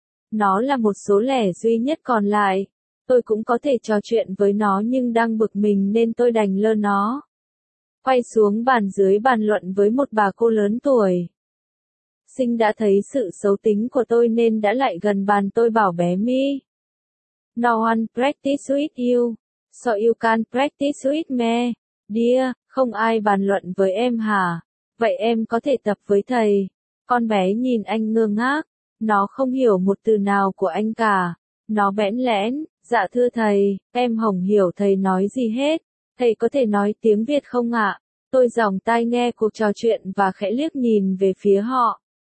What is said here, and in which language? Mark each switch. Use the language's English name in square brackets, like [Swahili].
[Vietnamese] Nó là một số lẻ duy nhất còn lại. Tôi cũng có thể trò chuyện với nó nhưng đang bực mình nên tôi đành lơ nó. Quay xuống bàn dưới bàn luận với một bà cô lớn tuổi. Sinh đã thấy sự xấu tính của tôi nên đã lại gần bàn tôi bảo bé mi. [English] No one practice with you. So you can practice with me. [Vietnamese] Dear, không ai bàn luận với em hả? Vậy em có thể tập với thầy. Con bé nhìn anh ngơ ngác. Nó không hiểu một từ nào của anh cả. Nó bẽn lẽn. Dạ thưa thầy, em không hiểu thầy nói gì hết. Thầy có thể nói tiếng Việt không ạ? Tôi dòng tai nghe cuộc trò chuyện và khẽ liếc nhìn về phía họ.